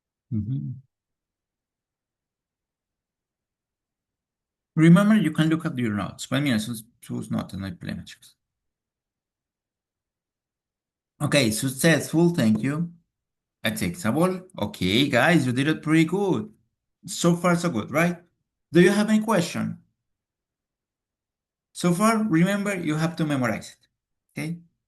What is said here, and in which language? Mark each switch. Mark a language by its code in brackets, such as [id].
[en] Mhm. Remember, you can look at your notes. [es] Pues mira, sus notas, no hay problema, chicos. [en] Okay, successful, thank you. Acceptable. Okay, guys, you did it pretty good. So far, so good, right? Do you have any question? So far, remember, you have to memorize it. Okay?